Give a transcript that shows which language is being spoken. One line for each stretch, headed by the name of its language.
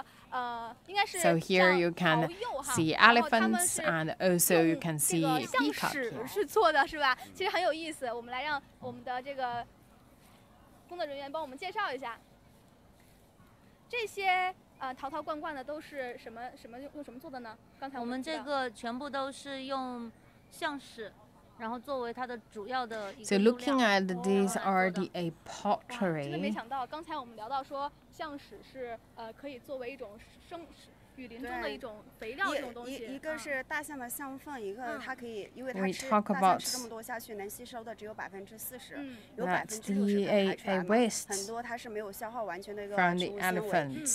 English: So here you can see elephants and also you can see peacock here.
Chinese: 其实很有意思，我们来让我们的这个工作人员帮我们介绍一下。这些陶陶罐罐的都是用什么做的呢？刚才我们这个全部都是用象屎，然后作为它的主要的一个。
English: So looking at these are the pottery.
Chinese: 真的没想到，刚才我们聊到说象屎是可以作为一种雨林中的一种肥料这种东西。一个是大象的象粪，一个它可以，因为它吃大象吃这么多下去，能吸收的只有40%，有60%排出来，很多它是没有消耗完全的一个植物纤维。